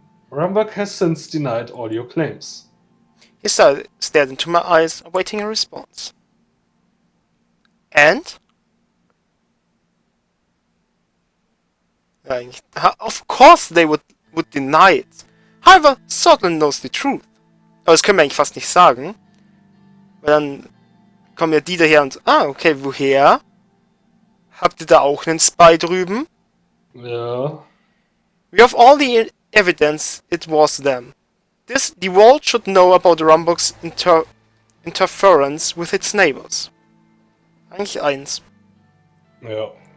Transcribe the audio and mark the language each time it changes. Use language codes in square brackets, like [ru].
[en] Rumbuck has since denied all your claims. He stared into my eyes, awaiting a response. And? Of course they would deny it. However, Scotland knows the truth. [de] Aber das können wir eigentlich fast nicht sagen. Weil dann kommen ja die daher und... Ah, okay, woher? Habt ihr da auch einen Spy drüben? Ja. [en] We have all the evidence it was them. The world should know about Rumbuck's interference with its neighbors. [de] Eigentlich 1. Ja.